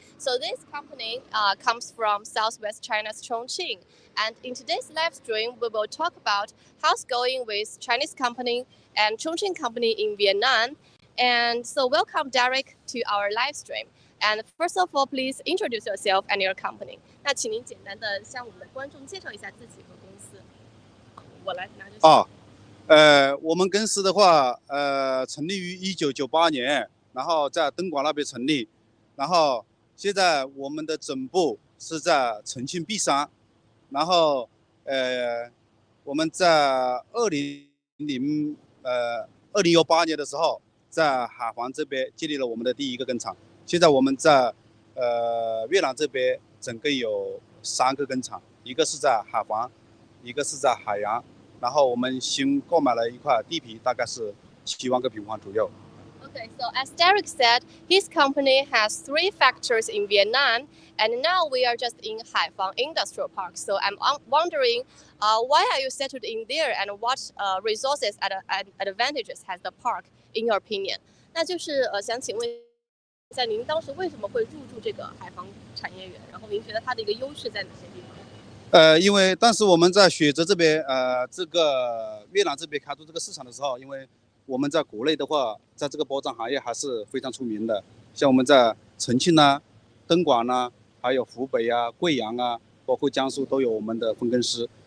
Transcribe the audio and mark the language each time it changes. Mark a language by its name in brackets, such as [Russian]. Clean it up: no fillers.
[English] So this company comes from Southwest China's Chongqing. And in today's live stream, we will talk about how's going with Chinese company and Chongqing company in Vietnam. And so welcome, Derek, to our live stream. And first of all, please introduce yourself and your company. [Chinese] 那请您简单的向我们的观众介绍一下自己和公司。我来拿着。我们公司的话，成立于1998年，然后在东莞那边成立，然后现在我们的总部是在重庆璧山，然后我们在2018年的时候，在海防这边建立了我们的第一个工厂。现在我们在越南这边总共有3个工厂，一个是在海防，一个是在海洋，然后我们新购买了一块地皮，大概是7万个平方左右。 [English] Okay, so as Derek said, his company has 3 factories in Vietnam, and now we are just in Hai Phong Industrial Park. So I'm wondering, why are you settled in there, and what resources and advantages has the park, in your opinion? [Chinese] 那就是想请问一下，您当时为什么会入驻这个海防产业园？然后您觉得它的一个优势在哪些地方？因为当时我们在选择这边这个越南这边开拓这个市场的时候，因为我们在国内的话，在这个包装行业还是非常出名的，像我们在重庆啊、东莞啊，还有湖北啊、贵阳啊，包括江苏都有我们的分公司。